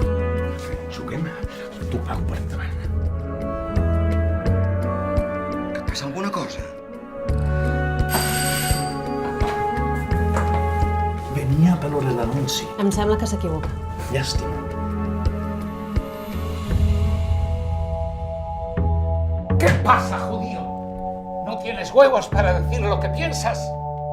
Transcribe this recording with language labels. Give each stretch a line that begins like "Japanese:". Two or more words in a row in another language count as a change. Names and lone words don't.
Catalan: Juguem? T'ho pago per endavant. Que et passa alguna cosa? Venia a veure l'anunci. Em sembla que s'equivoca. Llàstima.
Spanish: ¿Qué pasa, judío? ¿No tienes huevos para decir lo que piensas?